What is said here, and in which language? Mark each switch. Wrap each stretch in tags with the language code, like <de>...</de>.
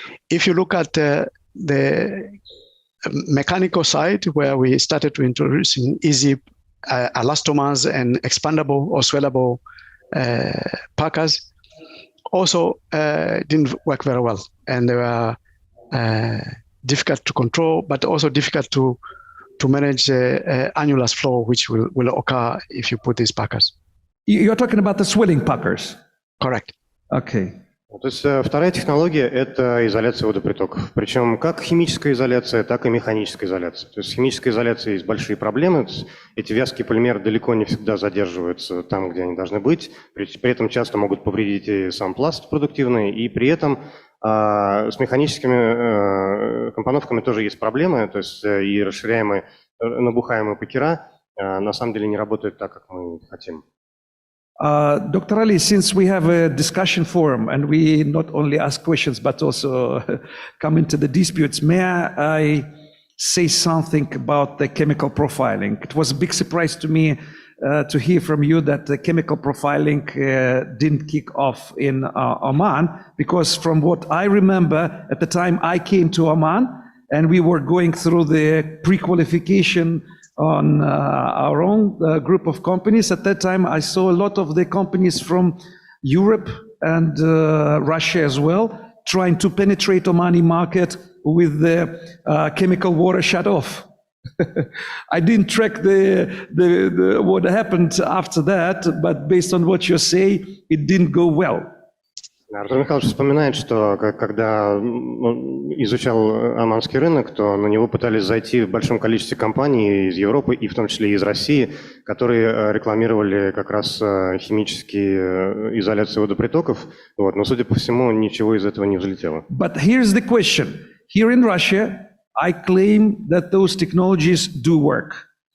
<en>If you look at the mechanical side, where we started to introducing easy elastomers and expandable or swellable packers, also didn't work very well, and they were difficult to control, but also difficult to manage annulus flow, which will occur if you put these packers. You're talking about the swelling packers? Correct. Okay.</en> <ru>То есть вторая технология – это изоляция водопритоков. Причем как химическая изоляция, так и механическая изоляция. То есть с химической изоляцией есть большие проблемы. Эти вязкие полимеры далеко не всегда задерживаются там, где они должны быть. При этом часто могут повредить и сам пласт продуктивный. И при этом с механическими компоновками тоже есть проблемы. То есть и расширяемые, набухаемые пакера на самом деле не работают так, как мы хотим.</ru> <en>Dr. Ali, since we have a discussion forum and we not only ask questions but also come into the disputes, may I say something about the chemical profiling? It was a big surprise to me to hear from you that the chemical profiling didn't kick off in Oman, because from what I remember at the time I came to Oman and we were going through the pre-qualification on our own group of companies. At that time, I saw a lot of the companies from Europe and Russia as well, trying to penetrate Omani market with the chemical water shut off. I didn't track the what happened after that, but based on what you say, it didn't go well.</en> <ru>Артур Михайлович вспоминает, что когда изучал оманский рынок, то на него пытались зайти в большом количестве компаний из Европы и в том числе из России, которые рекламировали как раз химические изоляции водопритоков. Вот. Но, судя по всему, ничего из этого не взлетело.</ru> <en>But here's the question. Here in Russia, I claim that those technologies do work.</en>